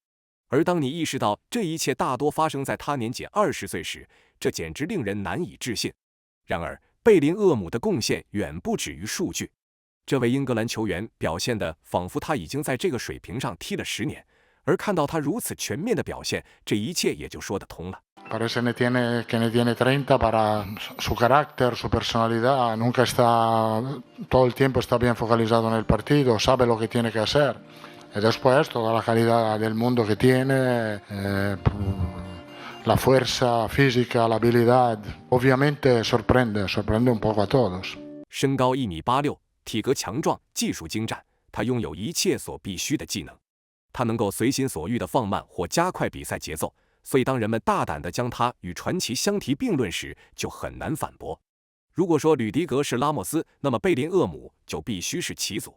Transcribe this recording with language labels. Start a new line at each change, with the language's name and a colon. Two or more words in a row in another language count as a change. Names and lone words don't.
Chinese: 而当你意识到这一切大多发生在他年仅20岁时，这简直令人难以置信。然而，贝林厄姆的贡献远不止于数据。这位英格兰球员表现得仿佛他已经在这个水平上踢了10年，而看到他如此全面的表现，这一切也就说得通了。
Spanish: Parece que ne tiene 30 para su carácter, su personalidad. Nunca está, todo el tiempo está bien focalizado en el partido, sabe lo que tiene que hacer. Y después toda la calidad del mundo que tiene, la fuerza física, la habilidad, obviamente sorprende un poco a todos.
Chinese: 身高1.86米，体格强壮，技术精湛，他拥有一切所必须的技能。他能够随心所欲地放慢或加快比赛节奏，所以当人们大胆地将他与传奇相提并论时，就很难反驳。如果说吕迪格是拉莫斯，那么贝林厄姆就必须是齐祖。